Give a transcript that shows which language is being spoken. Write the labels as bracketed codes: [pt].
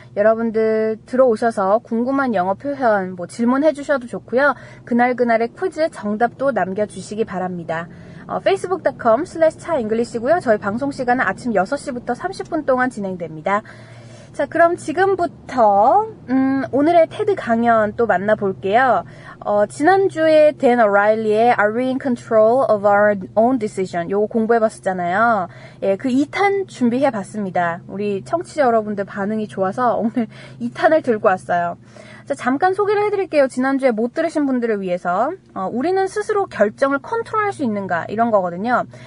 [ko] 여러분들 들어오셔서 궁금한 영어 표현 질문해 주셔도 좋고요. 그날의 퀴즈 정답도 남겨주시기 바랍니다. facebook.com/차잉글리시고요. 저희 방송 시간은 아침 6시부터 30분 동안 진행됩니다. 자, 그럼 지금부터 오늘의 테드 강연 또 만나볼게요. 지난주에 [en] 댄 오라일리의 Are we in control of our own decision? [ko] 요거 공부해봤었잖아요. 예, 그 2탄 준비해봤습니다. 우리 청취자 여러분들 반응이 좋아서 오늘 2탄을 들고 왔어요. 자, 잠깐 소개를 해드릴게요. 지난주에 못 들으신 분들을 위해서. 우리는 스스로 결정을 컨트롤할 수 있는가? 이런 거거든요.